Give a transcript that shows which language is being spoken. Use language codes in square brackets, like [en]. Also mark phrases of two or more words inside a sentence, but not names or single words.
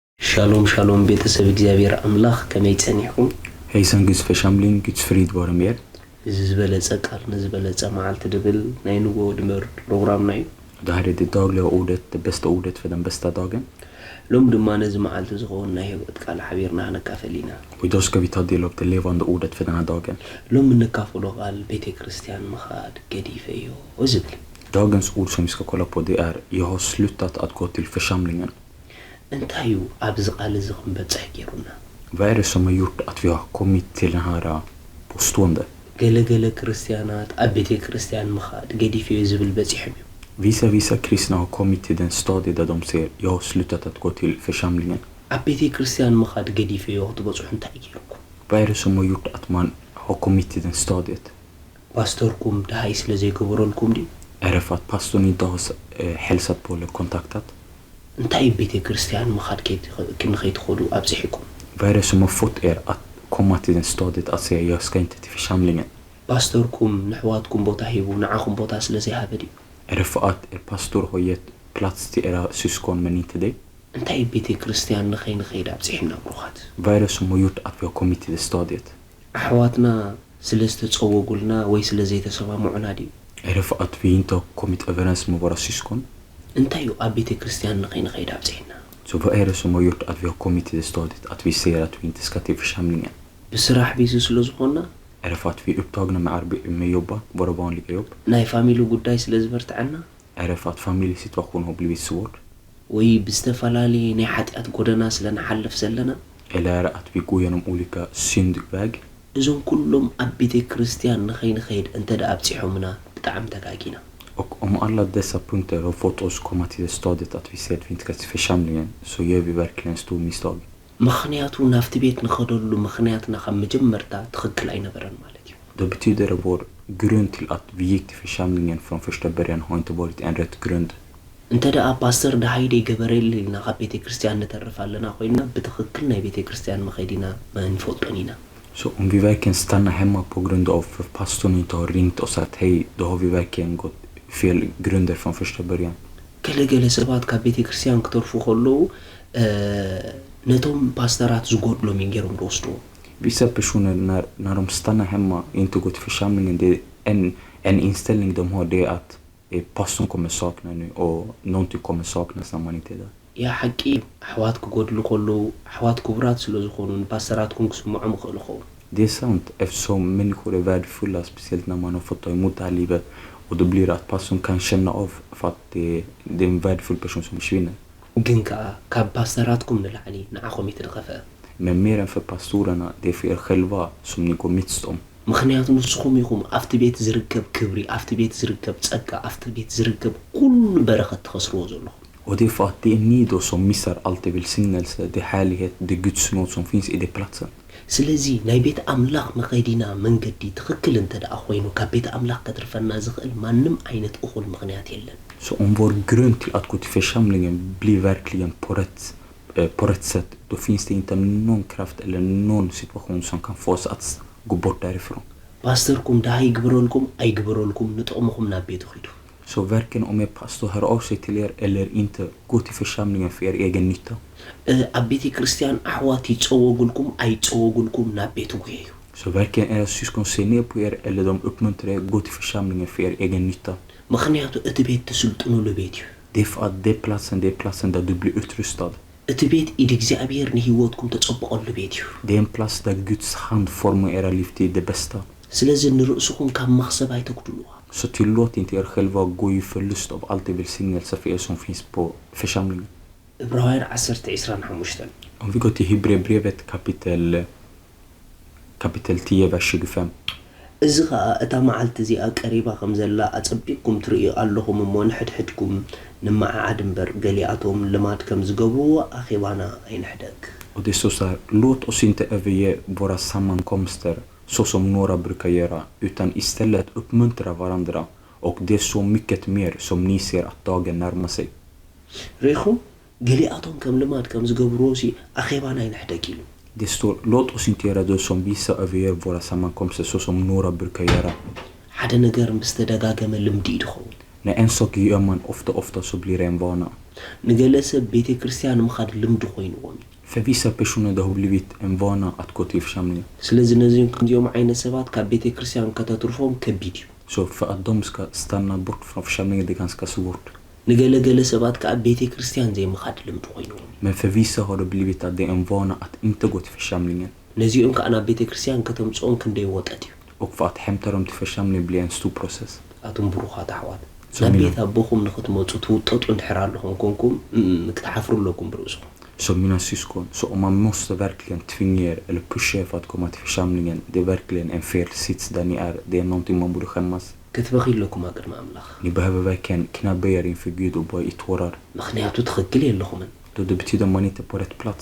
[he] שלום שלום [ti] بيتسب እግዚአብሔር አምላክ ከመይ ጸኒሕኩም هيسن جز فشاملين جز فريد بارمير ዝዝበለጸ ቃል ንዝበለጸ መዓልቲ ድብል ናይ ንጎ ድምር ፕሮግራም ናይ [sv] det här är det dagliga ordet, det bästa ordet för den bästa dagen. [ti] ሎም ድማ ነዚ መዓልቲ ዝኾን ናይ ህይወት ቃል ሓቢርና ነካፈሊና [sv] Och idag ska vi ta del av det levande ordet för den här dagen. [ti] ሎም ንካፈሎ ቃል ቤተ ክርስቲያን መኻድ ገዲፈ እዩ ዝብል [sv] Dagens ord som vi ska kolla på det är jag har slutat att gå till församlingen. [ti] እንታይ እዩ ኣብዚ ቃል እዚ ክንበፅሕ ገይሩና [sv] Vad är det som har gjort att vi har kommit till den här påstående? [ti] ገለገለ ክርስቲያናት ኣብ ቤተ ክርስቲያን መኻድ ገዲፈ እዩ ዝብል በፂሖም እዩ [sv] Vissa kristna har kommit till den stadie där de säger jag har slutat att gå till församlingen. [ti] ኣብ ቤተ ክርስቲያን መኻድ ገዲፈ እዩ ክትበፅሑ እንታይ ገይርኩም [sv] Vad är det som har gjort att man har kommit till den stadiet? [ti] ፓስተርኩም ድሃይ ስለ ዘይገበረልኩም ዲ [sv] Är det för att pastorn inte har hälsat på eller kontaktat? [ti] እንታይ ቤተ ክርስቲያን መኻድ ክንኸይትኸዱ ኣብፅሒኩም [sv] Vad är det som har fått er att komma till den stadiet att säga jag ska inte till församlingen? [ti] ፓስተርኩም ንሕዋትኩም ቦታ ሂቡ ንዓኹም ቦታ ስለ ዘይሃበ ዲ [sv] Är det för att er pastor har gett plats till era syskon men inte dig? [ti] እንታይ ቤተ ክርስቲያን ንኸይንኸይድ ኣብፅሒና ብሩኻት [sv] Vad är det som har gjort att vi har kommit till det stadiet? [ti] ኣሕዋትና ስለ ዝተፀወጉልና ወይ ስለ ዘይተሰማምዑና ዲ [sv] Är det för att vi inte har kommit överens med våra syskon? [ti] እንታይ እዩ ኣብ ቤተ ክርስቲያን ንኸይንኸይድ ኣብፅሒና [sv] Så vad är det som har gjort att vi har kommit till det stadiet att vi säger att vi inte ska till församlingen? [ti] ብስራሕ ቢዚ ስለ ዝኾንና [sv] Är det för att vi är upptagna med jobba, våra vanliga jobb? [ti] ናይ ፋሚሊ ጉዳይ ስለ ዝበርትዐና [sv] Är det för att familjesituationen har blivit svår? [ti] ወይ ብዝተፈላለየ ናይ ሓጢኣት ጎደና ስለ ንሓልፍ ዘለና [sv] Eller är det att vi går genom olika syndväg? [ti] እዞም ኩሎም ኣብ ቤተ ክርስቲያን ንኸይንኸይድ እንተ ደ ኣብፅሖምና ብጣዕሚ ተጋጊና [sv] Och om alla dessa punkter har fått oss komma till det stadiet att vi säger att vi inte ska till församlingen så gör vi verkligen en stor misstag. [ti] ምኽንያቱ ናፍቲ ቤት ንኸደሉ ምኽንያትና ካብ መጀመርታ ትኽክል ኣይነበረን ማለት እዩ [sv] Då betyder det vår grund till att vi gick till församlingen från första början har inte varit en rätt grund. [ti] እንተ ደኣ ፓስተር ድሃይደ ገበረል ኢልና ካብ ቤተ ክርስቲያን ንተርፍ ኣለና ኮይና ብትኽክል ናይ ቤተ ክርስቲያን መኸዲና መንፈልጦን ኢና [sv] Så om vi verkligen stannar hemma på grund av för pastorn inte har ringt och sagt hej, då har vi verkligen gått fel grunder från första början. [ti] ገለገለ ሰባት ካብ ቤተ ክርስቲያን ክተርፉ ከለዉ ነቶም ፓስተራት ዝጎድሎም ገይሮም ደወስድዎ [sv] Vissa personer när de stannar hemma och inte går till församlingen, det är en inställning de har, det är att pastorn kommer sakna nu och någonting kommer saknas när man inte är där. [ti] ያ ሓቂ ኣሕዋት ክጎድሉ ከለዉ ኣሕዋት ክቡራት ስለ ዝኾኑ ንፓስተራትኩም ክስምዖም ይኽእሉ ኸውን [sv] Det är sant eftersom människor är värdefulla, speciellt när man har fått ta emot det här livet. Och då blir det att pastorn kan känna av för att det är en värdefull person som försvinner. [ti] ግን ከዓ ካብ ፓስተራትኩም ንላዕሊ ንዓኹም ይትድኸፍአ [sv] Men mer än för pastorerna, det är för er själva som ni går miste om. [ti] ምክንያቱ ንስኹም ኢኹም ኣብቲ ቤት ዝርከብ ክብሪ ኣብቲ ቤት ዝርከብ ጸጋ ኣብቲ ቤት ዝርከብ ኩሉ በረኸት ትኸስርዎ ዘለኹም [sv] Och det är för att det är ni då som missar allt det välsignelse, det härlighet, det Guds nåd som finns i den platsen. [ti] ስለዚ ናይ ቤት ኣምላኽ መኸይዲና መንገዲ ትኽክል እንተ ደኣ ኮይኑ ካብ ቤት ኣምላኽ ከትርፈና ዝኽእል ማንም ዓይነት እኹል ምኽንያት የለን [sv] Så om vår grund till att gå till församlingen blir verkligen på rätt sätt, då finns det inte någon kraft eller någon situation som kan få oss att gå bort därifrån. [ti] ፓስተርኩም ዳይ ግብረልኩም ኣይግብረልኩም ንጥቕምኩም ናብ ቤቱ ኺዱ [sv] Så varken om er pastor hör av sig till er eller inte, gå till församlingen för er egen nytta. [ti] ኣብ ቤተ ክርስቲያን ኣሕዋት ይፀወጉልኩም ኣይፀወጉልኩም ናብ ቤቱ ጉየዩ [sv] Så varken era syskon ser ner på er eller de uppmuntrar er, gå till församlingen för er egen nytta. [ti] ምክንያቱ እቲ ቤት ትስልጥኑሉ ቤት እዩ [sv] Det är för att det är platsen där du blir utrustad. [ti] እቲ ቤት ኢድ እግዚኣብሔር ንህይወትኩም ተፀብቐሉ ቤት እዩ [sv] Det är en plats där Guds hand formar era liv till det bästa. [ti] ስለዚ ንርእስኹም ካብ መኽሰብ ኣይተጉድልዋ [sv] Så tillåt inte er själva gå i förlust av allt det välsignelse för er som finns på församlingen. [ti] ዕብራውያን 10:25 [sv] Om vi går till Hebreerbrevet kapitel 10 vers 25. [ti] እዚ ከዓ እታ መዓልቲ እዚኣ ቀሪባ ከም ዘላ ኣጸቢቕኩም ትርእዩ ኣለኹም እሞ ንሕድሕድኩም ንመዓዓድ እምበር ገሊኣቶም ልማድ ከም ዝገብርዎ ኣኼባና ኣይንሕደግ [sv] Och det står så här, låt oss inte överge våra sammankomster så som några brukar göra, utan istället uppmuntra varandra, och det är så mycket mer som ni ser att dagen närmar sig. [ti] ሪኹም ገሊኣቶም ከም ልማድ ከም ዝገብርዎ ሲ ኣኼባና ኣይንሕደግ ኢሉ [sv] Det står, låt oss inte göra det som vissa överger våra sammankomster så som några brukar göra. [ti] ሓደ ነገር ምስ ተደጋገመ ልምዲ ይድኸውን [sv] När en sak gör man ofta så blir det en vana. [ti] ንገለ ሰብ ቤተ ክርስቲያን ምኻድ ልምዲ ኮይኑዎም [sv] För vissa personer det har blivit en vana att gå till församlingen. [am] ስለዚህ እነዚህን [ti] ከምዚኦም ዓይነት ሰባት ካብ ቤተ ክርስቲያን ከተትርፎም ከቢድ እዩ [sv] Så för att de ska stanna bort från församlingen det är ganska svårt. [ti] ንገለገለ ሰባት ካብ ቤተ ክርስቲያን ዘይምኻድ ልምዲ ኮይኑ [sv] Men för vissa har det blivit att det är en vana att inte gå till församlingen. [ti] ነዚኦም ከዓ ናብ ቤተ ክርስቲያን ከተምፅኦም ክንደይ ወጠት እዩ [sv] Och för att hämta dem till församlingen blir en stor process. [ti] ኣቶም ብሩኻት ኣሕዋት [sv] Så [ti] ናብ [sv] mina- [ti] ቤት ኣቦኹም ንኽትመፁ ትውጠጡ እንድሕር ኣለኹም ኮንኩም ክትሓፍሩለኩም ብርእስኹም [sv] Så mina syskon, så om man måste verkligen tvinga er eller pusha er för att komma till församlingen, det är verkligen en fel sits där ni är. Det är någonting man borde skämmas. [ti] ክትበኺለኩም ኣቅድሚ ኣምላኽ [sv] Ni behöver verkligen knäbba er inför Gud och bara i tårar. [ti] ምክንያቱ ትኽክል የለኹምን [sv] Då det betyder man inte är på rätt plats.